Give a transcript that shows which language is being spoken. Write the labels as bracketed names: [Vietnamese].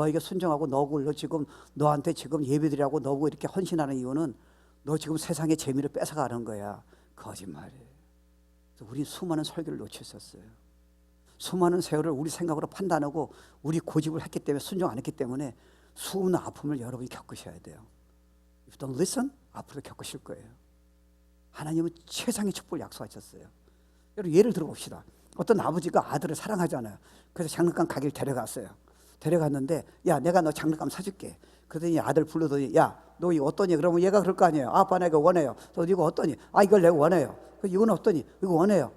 [Korean] 너에게 순종하고 너굴로 지금 너한테 지금 예배드리라고 너고 이렇게 헌신하는 이유는 너 지금 세상의 재미를 뺏어가는 거야. 거짓말이에요. 그래서 우리 수많은 설교를 놓쳤었어요. 수많은 세월을 우리 생각으로 판단하고 우리 고집을 했기 때문에, 순종 안 했기 때문에 수많은 아픔을 여러분이 겪으셔야 돼요. [English] If you don't listen, [Korean] 앞으로 겪으실 거예요. 하나님은 최상의 축복을 약속하셨어요. 여러분, 예를 들어봅시다. 어떤 아버지가 아들을 사랑하잖아요. 그래서 장난감 가게를 데려갔어요. 데려갔는데, 야, 내가 너 장난감 사줄게. 그러더니 아들 불러더니, 야, 너 이거 어떠니? 그러면 얘가 그럴 거 아니에요. 아빠, 나 이거 원해요. 너 이거 어떠니? 아, 이걸 내가 원해요. 이건 어떠니? 이거 원해요.